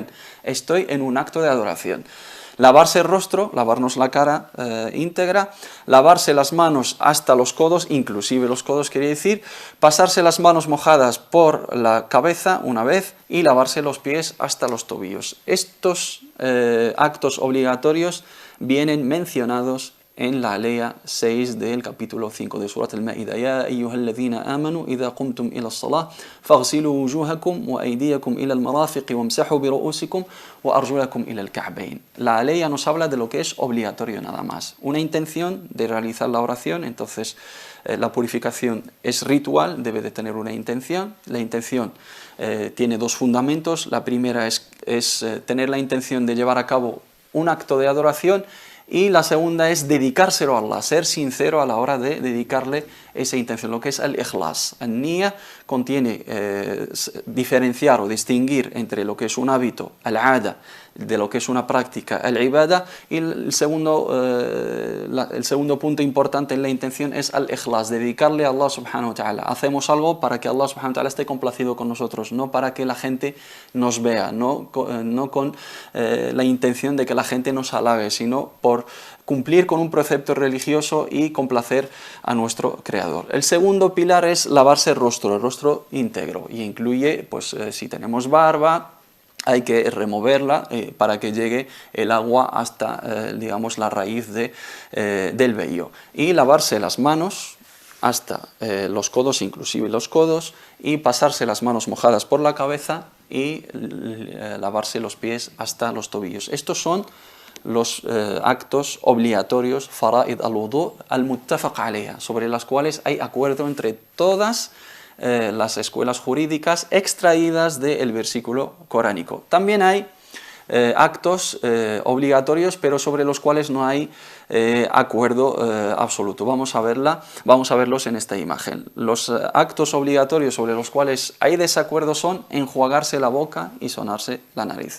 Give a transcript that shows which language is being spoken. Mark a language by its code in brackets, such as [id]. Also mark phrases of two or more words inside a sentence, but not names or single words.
[es] Estoy en un acto de adoración. Lavarse el rostro, lavarnos la cara íntegra, lavarse las manos hasta los codos, inclusive los codos quiere decir, pasarse las manos mojadas por la cabeza una vez y lavarse los pies hasta los tobillos. Estos actos obligatorios vienen mencionados en la alea 6 del capítulo 5 de Surat al-Ma'ida. [ar] يا أيها الذين آمنوا إذا قمتم إلى الصلاة فاغسلوا وجوهكم وأيديكم إلى المرافق وامسحوا برءوسكم وأرجلكم إلى الكعبين. [es] La alea nos habla de lo que es obligatorio nada más. Una intención de realizar la oración, entonces la purificación es ritual, debe de tener una intención. La intención tiene dos fundamentos. La primera es tener la intención de llevar a cabo un acto de adoración, y la segunda es dedicárselo a Allah, ser sincero a la hora de dedicarle esa intención, lo que es el ikhlas. An-niyya contiene diferenciar o distinguir entre lo que es un hábito, al-'ada, de lo que es una práctica, al-ibada, y el segundo punto importante en la intención es al-ikhlas, dedicarle a Allah [ar] سبحانه وتعالى. [es] Hacemos algo para que Allah [ar] سبحانه وتعالى [es] esté complacido con nosotros, no para que la gente nos vea, no con la intención de que la gente nos halague, sino por cumplir con un precepto religioso y complacer a nuestro Creador. El segundo pilar es lavarse el rostro íntegro, y incluye, pues si tenemos barba, hay que removerla para que llegue el agua hasta, digamos, la raíz del vello. Y lavarse las manos hasta los codos, inclusive los codos, y pasarse las manos mojadas por la cabeza y lavarse los pies hasta los tobillos. Estos son los actos obligatorios, [ar] فرائض الوضوء المتفق عليها, [es] sobre las cuales hay acuerdo entre todas las escuelas jurídicas extraídas del versículo coránico. También hay actos obligatorios, pero sobre los cuales no hay acuerdo absoluto. Vamos a verlos en esta imagen. Los actos obligatorios sobre los cuales hay desacuerdo son enjuagarse la boca y sonarse la nariz.